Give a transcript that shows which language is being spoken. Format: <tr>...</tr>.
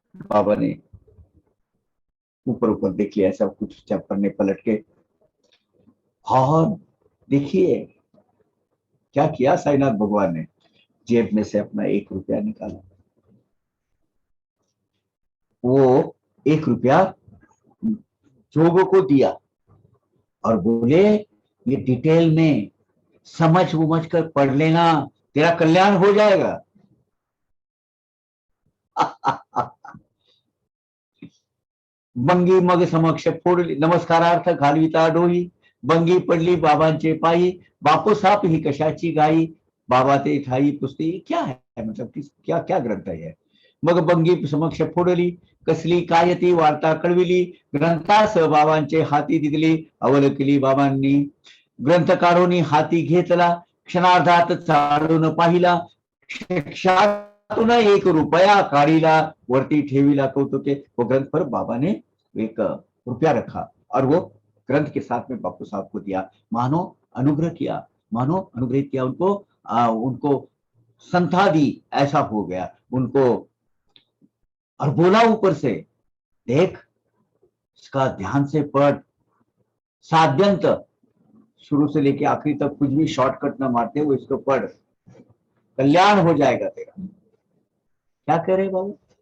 <hi>बाबा ने ऊपर ऊपर देख लिया सब कुछ, जब पन्ने पलट के, और देखिए क्या किया साईनाथ भगवान ने, जेब में से अपना 1 रुपया निकाला, वो 1 रुपया जोगों को दिया और बोले ये डिटेल में समझ कर पढ़ लेना, तेरा कल्याण हो जाएगा।</hi> <mr>बंगी मग समक्ष फोडली, नमस्कारार्थ घालविता डोई, बंगी पडली बाबांचे पायी, बापू साप ही कशाची गाई, बाबा ते ठाई पुसते।</mr> <hi>क्या है, मतलब क्या क्या ग्रंथ है?</hi> <mr>मग बंगी समक्ष फोडली, कसली काय ती वार्ता कळविली, ग्रंथास बाबांचे हाती दिली, अवलकली बाबांनी, ग्रंथकारोनी हाती घेतला, क्षणार्धात चाळून पाहिला, क्षातून 1 रुपया काढीला, वरती ठेवीला कौतुके।</mr> <hi>वो ग्रंथ पर बाबा ने 1 रुपया रखा और वो ग्रंथ के साथ में बापू साहब को दिया, मानो अनुग्रह किया, मानो अनुग्रहित किया उनको, उनको संथा दी, ऐसा हो गया उनको। और बोला ऊपर से, देख इसका ध्यान से पढ़, साध्यंत शुरू से लेके आखिरी तक कुछ भी शॉर्टकट ना मारते हुए इसको पढ़, कल्याण हो जाएगा तेरा। क्या कह रहे बाबू?</hi>